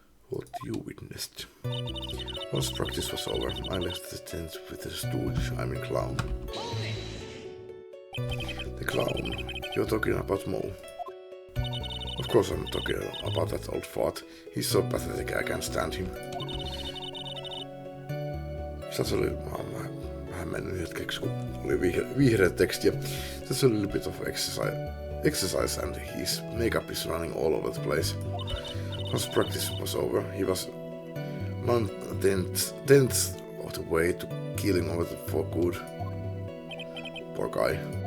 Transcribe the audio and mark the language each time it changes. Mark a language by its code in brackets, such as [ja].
[en] What you witnessed? Once practice was over, I left the tent with the stooge, I mean clown. The clown? You're talking about Mo. Of course I'm talking about that old fart. He's so pathetic I can't stand him. [fi] Tässä oli vähän mennyt hetkeksi, kun oli vihreä teksti. Ja tässä oli [en] a little bit of exercise and his makeup is running all over the place. Once practice was over, he was 9/10 of the way to killing over for good. Poor guy.